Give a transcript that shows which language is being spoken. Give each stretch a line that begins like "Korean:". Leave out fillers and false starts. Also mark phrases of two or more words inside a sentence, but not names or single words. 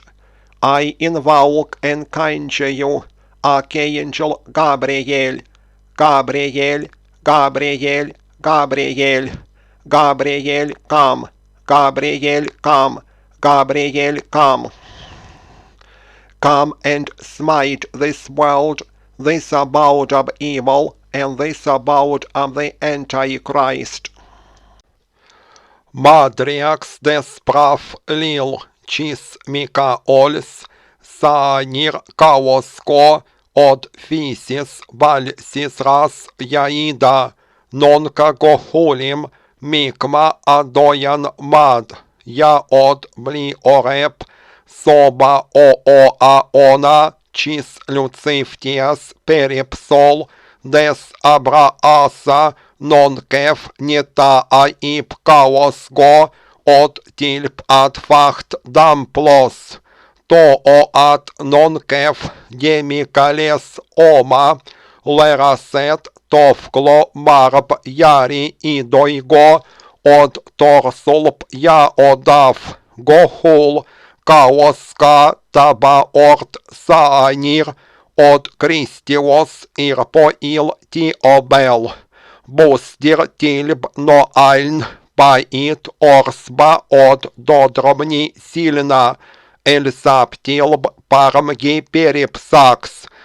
English: I invoke and conjure you, Archangel Gabriel, Gabriel, Gabriel, Gabriel, Gabriel, come, Gabriel, come, Gabriel, come. Come and smite this world, this abode of evil, and this abode of the Antichrist. Madriax des prav lil, chis Mikaolis, Sanir Kaosko, od physis valsisras Yaida, nonca gohulim, Mikma adoyan mad, ya od bli orep, soba aona, chis luciftias peripsol, des abraasa, non kef neta aip kaos go, od tilp ad facht damplos, to o at non kef demikales oma, leraset tovklo marb yari idoigo, od torsulp ya odaf, gohul, kaoska tabaort saanir, od Christios irpoil ti obel, bustir tilb no aln, pait orsba od dodrobni silna, el saptilb parmgi peripsaks,